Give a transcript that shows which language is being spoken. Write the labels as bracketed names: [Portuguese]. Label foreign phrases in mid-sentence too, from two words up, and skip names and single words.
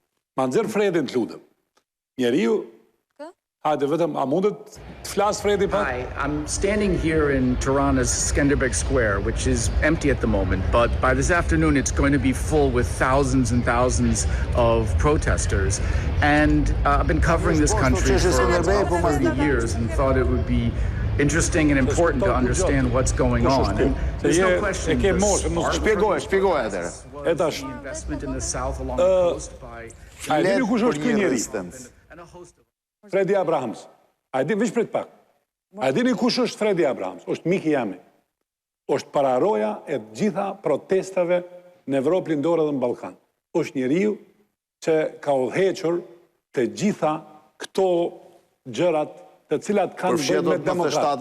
[Albanian] Ma nxerr Fredin të lutem. Njeriu, hajde vetëm, a mundet të flas Fredi pak? [English] Hi, I'm standing here in Tirana's Skenderbeg Square, which is empty at the moment, but by this afternoon it's going to be full with thousands and thousands of protesters. And I've been covering this country for 30 years and thought it would be interesting and important to understand what's going on. And there's no question [Albanian] Shpjegoj atëherë. [English] the investment in the south along the coast by [Albanian] A dini kush është ky njeri? [English] and a host of [Albanian] Fredi Abrahams. A dini veç prit pak. A dini kush është Fredi Abrahams? Është miki jami. Është pararoja e gjitha protestave në Evropë Lindore dhe në Ballkan. Është njeriu që ka udhëhequr të gjitha këto gjërat të cilat kanë bënë me demokratë.